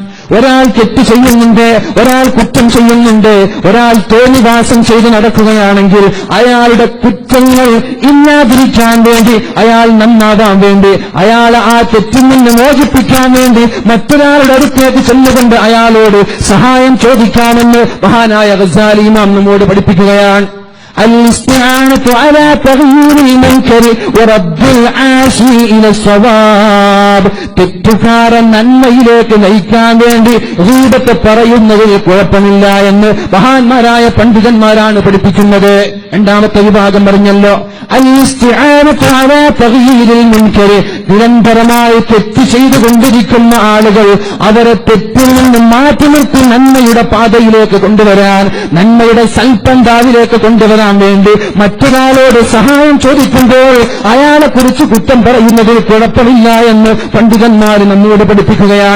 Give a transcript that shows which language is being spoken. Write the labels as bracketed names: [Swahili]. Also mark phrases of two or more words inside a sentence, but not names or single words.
[Malayalam] ഒരാൾ തെറ്റ് ചെയ്യുന്നുണ്ട്, ഒരാൾ കുറ്റം ചെയ്യുന്നുണ്ട്, ഒരാൾ തോന്നിവാസം ചെയ്ത് നടക്കുകയാണെങ്കിൽ അയാളുടെ കുറ്റങ്ങൾ ഇല്ലാതിരിക്കാൻ വേണ്ടി, അയാൾ നന്നാവാൻ വേണ്ടി, അയാളെ ആ തെറ്റിൽ നിന്ന് മോചിപ്പിക്കാൻ വേണ്ടി മറ്റൊരാളുടെ അടുത്തേക്ക് ചെന്നുകൊണ്ട് അയാളോട് സഹായം ചോദിക്കാമെന്ന് മഹാനായ ഗസാലി ഇമാം നമ്മോട് പഠിപ്പിക്കുകയാണ്. [Arabic] الاستعانة على تغيير المنكر ورد العاصي إلى الصواب. [Malayalam] തെറ്റുകാരൻ നന്മയിലേക്ക് നയിക്കാൻ വേണ്ടി ഗീബത്ത് പറയുന്നതിൽ കുഴപ്പമില്ല എന്ന് മഹാന്മാരായ പണ്ഡിതന്മാരാണ് പഠിപ്പിക്കുന്നത്. രണ്ടാമത്തെ വിഭാഗം പറഞ്ഞല്ലോ, [Arabic] الاستعانة على تغيير المنكر. [Malayalam] നിരന്തരമായി തെറ്റ് ചെയ്തുകൊണ്ടിരിക്കുന്ന ആളുകൾ അവരെ തെറ്റിൽ നിന്ന് മാറ്റി നിർത്തി നന്മയുടെ പാതയിലേക്ക് കൊണ്ടുവരാൻ, നന്മയുടെ സൽപന്ഥാവിലേക്ക് കൊണ്ടുവരാൻ വേണ്ടി മറ്റൊരാളോട് സഹായം ചോദിക്കുമ്പോൾ അയാളെക്കുറിച്ച് കുറ്റം പറയുന്നതിൽ കുഴപ്പമില്ല എന്ന് പണ്ഡിതന്മാർ നമ്മോട് പഠിപ്പിക്കുകയാണ്.